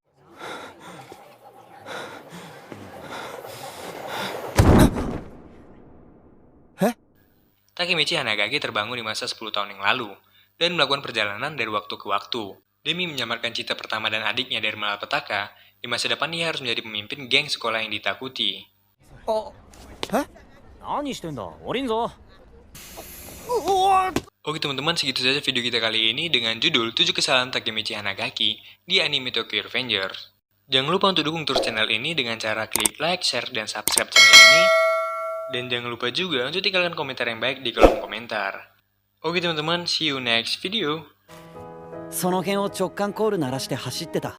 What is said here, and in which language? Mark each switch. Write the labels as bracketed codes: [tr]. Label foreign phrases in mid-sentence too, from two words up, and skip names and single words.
[id] Takemichi Hanagaki terbangun di masa 10 tahun yang lalu dan melakukan perjalanan dari waktu ke waktu. Demi menyamarkan cita pertama dan adiknya dari malapetaka, di masa depan ia harus menjadi pemimpin geng sekolah yang ditakuti. [ja] 何してんだ降りんぞ [id] Oke teman-teman, segitu saja video kita kali ini dengan judul 7 kesalahan Takemichi Hanagaki di anime Tokyo Revengers. Jangan lupa untuk dukung terus channel ini dengan cara klik like, share, dan subscribe channel ini. Dan jangan lupa juga untuk tinggalkan komentar yang baik di kolom komentar. Oke teman-teman, [en] see you next video. [ja] その辺を直感コール鳴らして走ってた